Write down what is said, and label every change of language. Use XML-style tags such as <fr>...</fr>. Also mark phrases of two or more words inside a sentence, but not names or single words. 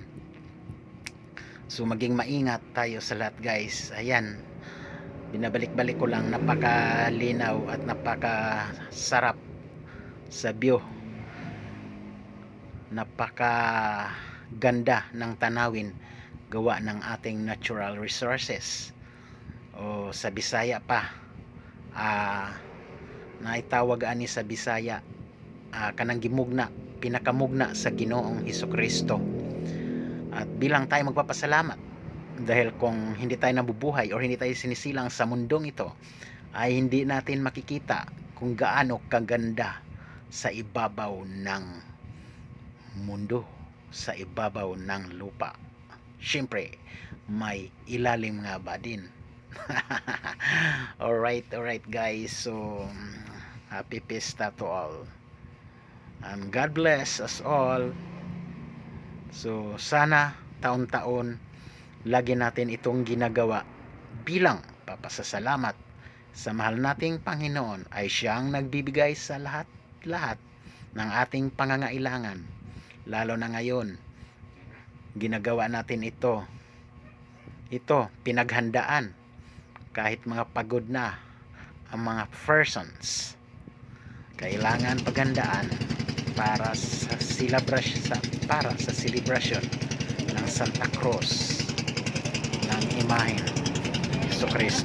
<tl>So maging maingat tayo sa lahat guys. Ayan, binabalik-balik ko lang, napakalinaw at napakasarap sa view, napakaganda ng tanawin gawa ng ating natural resources.</tl> <ceb>O sa Bisaya pa, naitawag ani sa Bisaya, kanang gimugna, pinakamugna sa Ginoong Hesukristo.</ceb> <tl>At bilang tayo magpapasalamat, dahil kung hindi tayo nabubuhay o hindi tayo sinisilang sa mundong ito, ay hindi natin makikita kung gaano kaganda sa ibabaw ng mundo, sa ibabaw ng lupa. Siyempre may ilalim nga ba din.</tl> <en>alright guys, so happy fiesta to all and God bless us all.</en> <tl>So sana taon-taon lagi natin itong ginagawa bilang papasasalamat sa mahal nating Panginoon, ay siyang nagbibigay sa lahat ng ating pangangailangan. Lalo na ngayon, ginagawa natin ito pinaghandaan, kahit mga pagod na ang mga persons, kailangan paghandaan para sa celebration ng Santa Cruz, ng imahen Jesucristo.</tl>